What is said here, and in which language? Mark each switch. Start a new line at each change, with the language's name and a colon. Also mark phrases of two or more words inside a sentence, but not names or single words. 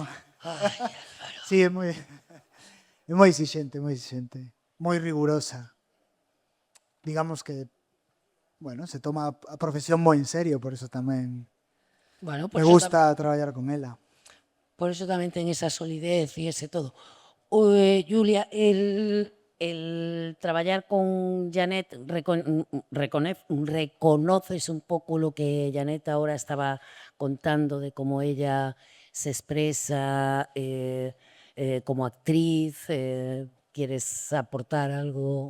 Galician: Sí, é moi exixente, moi exixente, moi rigurosa. Digamos que, bueno, se toma a profesión moi en serio, por eso tamén Bueno,
Spanish: me gusta
Galician: traballar con ela. por eso tamén ten esa solidez e ese todo.
Spanish: Julia, el traballar con Janet, reconoces
Galician: un pouco
Spanish: lo que Janet ahora estaba contando de cómo ella se expresa como actriz, ¿quieres aportar algo?